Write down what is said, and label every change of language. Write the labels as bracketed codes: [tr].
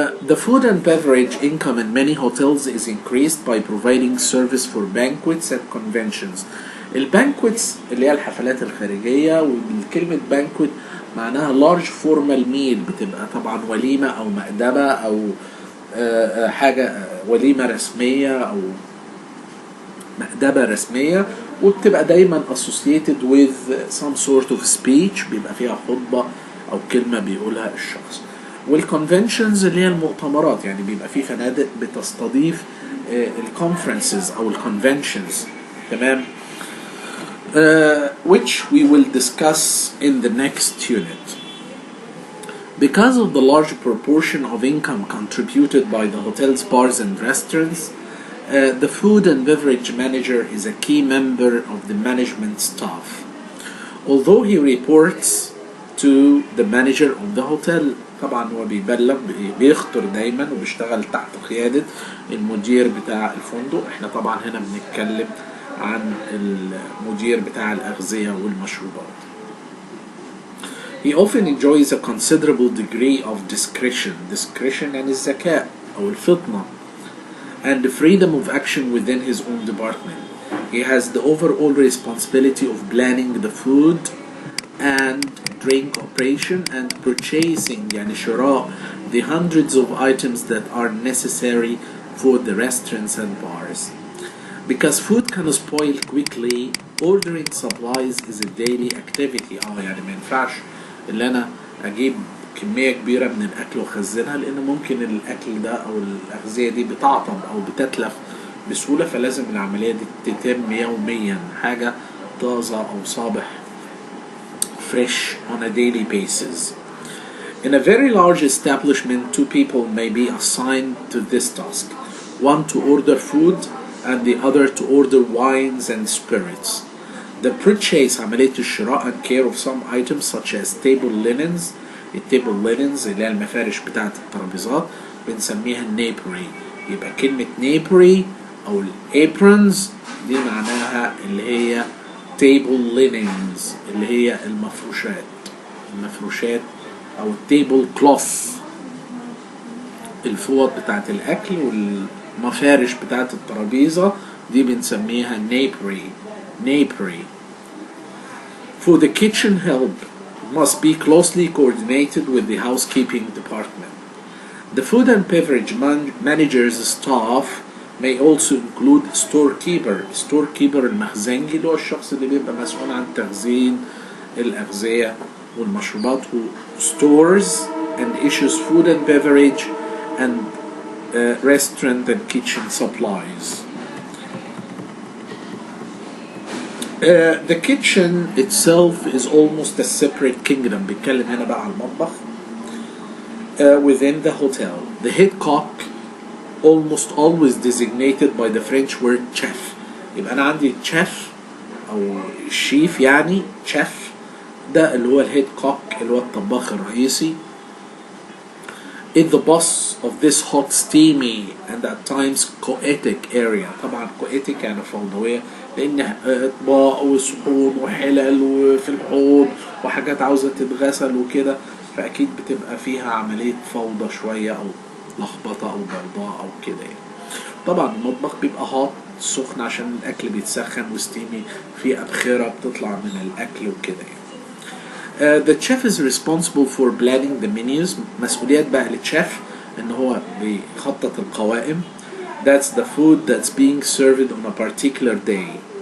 [en] The food and beverage income in many hotels is increased by providing service for banquets and conventions. [ar] البانكويتس اللي هي الحفلات الخارجية، والكلمة banquet معناها [en] large formal meal، [ar] بتبقى طبعا وليمة أو مأدبة أو حاجة وليمة رسمية أو مأدبة رسمية، وبتبقى دايما [en] associated with some sort of speech، [ar] بيبقى فيها خطبة أو كلمة بيقولها الشخص. والconventions اللي هي المؤتمرات، يعني بيبقى في فنادق بتستضيف الconferences أو الconventions، تمام. [en] Which we will discuss in the next unit. Because of the large proportion of income contributed by the hotels, bars and restaurants, the food and beverage manager is a key member of the management staff. Although he reports to the manager of the hotel، [ar] طبعا هو بيبلغ بيخطر دايما وبيشتغل تحت قيادة المدير بتاع الفندق. احنا طبعا هنا بنتكلم عن المدير بتاع الأغذية والمشروبات. [en] He often enjoys a considerable degree of discretion [ar] يعني الذكاء أو الفطنة [en] and the freedom of action within his own department. He has the overall responsibility of planning the food and drink operation and purchasing [ar] يعني شراء [en] the hundreds of items that are necessary for the restaurants and bars. Because food can spoil quickly, ordering supplies is a daily activity. [ar] يعني ما ينفعش اللي أنا أجيب كمية كبيرة من الأكل وخزنها، لأن ممكن الأكل ده أو الأغذية دي بتعطب أو بتتلف بسهولة، فلازم العملية دي تتم يوميا، حاجة طازة أو صابح [en] fresh on a daily basis. In a very large establishment, 2 people may be assigned to this task, one to order food and the other to order wines and spirits. The purchase [ar] عملية الشراء [en] and care of some items such as table linens. [ar] التيبل linens اللي هي المفارش بتاعة الترابيزات بنسميها napery. يبقى كلمة napery أو aprons دي معناها اللي هي table linens اللي هي المفروشات او التيبل كلوث، الفوط بتاعت الاكل والمفارش بتاعت الترابيزة دي بنسميها napery. [en] For the kitchen help must be closely coordinated with the housekeeping department. The food and beverage manager's staff may also include storekeeper [ar] المخزنجي اللي هو الشخص اللي بيبقى مسؤول عن تخزين الأغذية والمشروبات، [en] stores and issues food and beverage and restaurant and kitchen supplies. The kitchen itself is almost a separate kingdom. [ar] بيتكلم هنا بقى على المطبخ. [en] Within the hotel, the head cook almost always designated by the French word chef. [ar] يبقى أنا عندي chef أو الشيف، يعني chef ده اللي هو الهيد كوك اللي هو الطباخ الرئيسي. [en] In the boss of this hot, steamy and at times chaotic area. [ar] طبعا chaotic يعني فوضوية، لأن أطباق وصحون وحلل وفي الحوض وحاجات عاوزة تتغسل وكده، فأكيد بتبقى فيها عملية فوضى شوية أو لخبطة أو ضوضاء أو كده يعني. طبعا المطبخ بيبقى هات سخن عشان الأكل بيتسخن، وستيمي في أبخرة بتطلع من الأكل وكده يعني. [en] The chef is responsible for planning the menus. [ar] مسؤوليات بقى للشيف إن هو بيخطط القوائم. [en] That's the food that's being served on a particular day.